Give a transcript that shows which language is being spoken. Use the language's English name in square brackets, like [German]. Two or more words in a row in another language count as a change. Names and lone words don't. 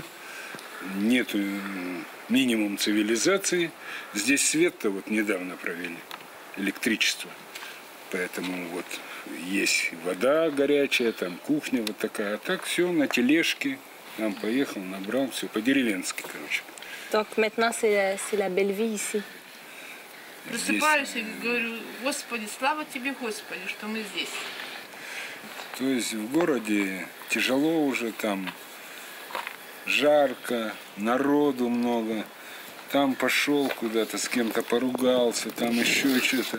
[Russian] Нету минимум цивилизации. Здесь свет-то вот недавно провели, электричество. Поэтому вот есть вода горячая, там кухня вот такая. А так все на тележке. Там поехал, набрал, все по-деревенски, короче. [French] Donc maintenant, c'est la belle vie ici. [Russian] Просыпаюсь и говорю, Господи, слава Тебе, Господи, что мы здесь. То есть в городе тяжело уже, там жарко, народу много. Там пошел куда-то, с кем-то поругался, там еще что-то.